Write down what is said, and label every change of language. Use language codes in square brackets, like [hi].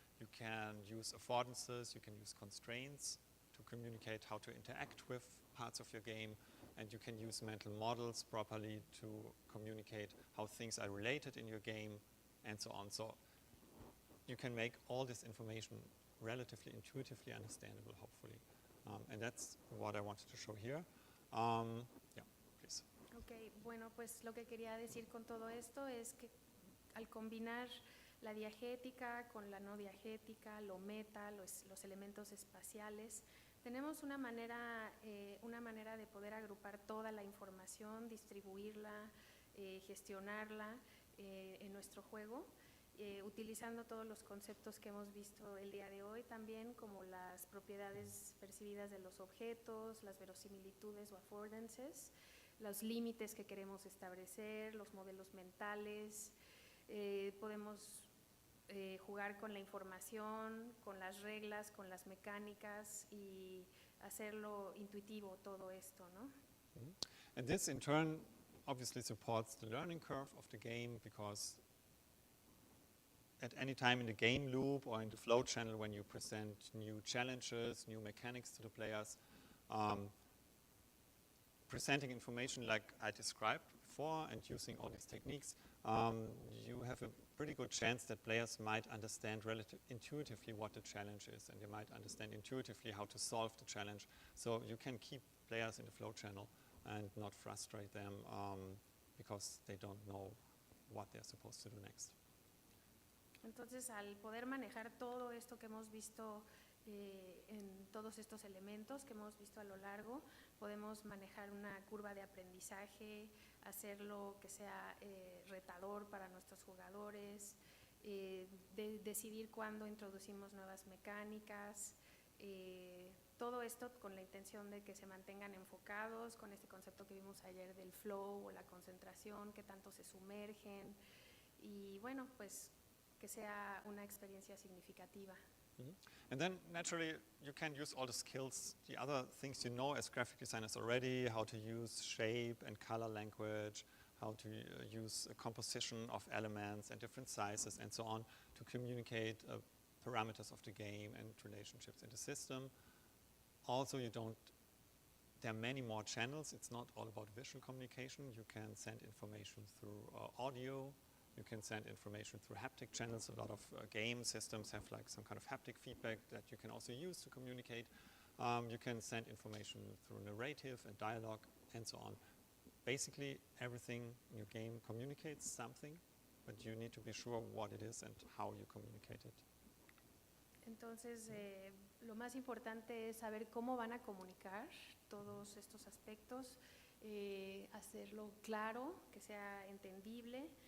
[en] You can use affordances, you can use constraints to communicate how to interact with parts of your game, and you can use mental models properly to communicate how things are related in your game, and so on. So you can make all this information relatively intuitively understandable, hopefully. And that's what I wanted to show here. Yeah, please. [es] Ok, bueno, pues lo que quería decir con todo esto es que al combinar la diegética con la no diegética, lo meta, los elementos espaciales, tenemos una manera de poder agrupar toda la información, distribuirla, gestionarla en nuestro juego, utilizando todos los conceptos que hemos visto el día de hoy también, como las propiedades percibidas de los objetos, las verosimilitudes o affordances, los límites que queremos establecer, los modelos mentales. Podemos jugar con la información, con las reglas, con las mecánicas y hacerlo intuitivo todo esto, ¿no? [en] And this in turn obviously supports the learning curve of the game, because at any time in the game loop or in the flow channel, when you present new challenges, new mechanics to the players, presenting information like I described before and using all these techniques, you have a pretty good chance that players might understand intuitively what the challenge is, and they might understand intuitively how to solve the challenge. So you can keep players in the flow channel and not frustrate them because they don't know what they're supposed to do next. [es] Entonces, al poder manejar todo esto que hemos visto en todos estos elementos que hemos visto a lo largo, podemos manejar una curva de aprendizaje, hacerlo que sea retador para nuestros jugadores, decidir cuándo introducimos nuevas mecánicas, todo esto con la intención de que se mantengan enfocados con este concepto que vimos ayer del flow o la concentración, que tanto se sumergen, y bueno, pues que sea una experiencia significativa. [en] And then naturally you can use all the skills, the other things you know as graphic designers already, how to use shape and color language, how to use a composition of elements and different sizes and so on to communicate parameters of the game and relationships in the system. Also, there are many more channels. It's not all about visual communication. You can send information through audio. You can send information through haptic channels. A lot of game systems have like some kind of haptic feedback that you can also use to communicate. You can send information through narrative and dialogue and so on. Basically, everything in your game communicates something, but you need to be sure what it is and how you communicate it. [es] Entonces, lo más importante es saber cómo van a comunicar todos estos aspectos, hacerlo claro, que sea entendible.